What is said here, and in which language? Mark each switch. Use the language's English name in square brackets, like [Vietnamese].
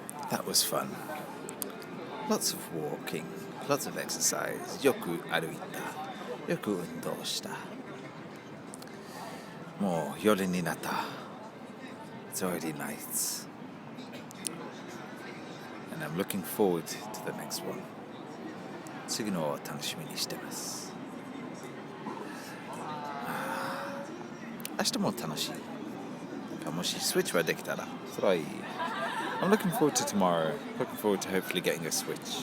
[English] That was fun. Lots of walking, lots of exercise. [Japanese] よく歩いた。よく運動した。もう夜になった。 [English] It's already night. And I'm looking forward to the next one. [Japanese] 次のを楽しみにしてます。明日も楽しい。もしスイッチはできたらそれはいい。 [English] I'm looking forward to tomorrow. Looking forward to hopefully getting a Switch.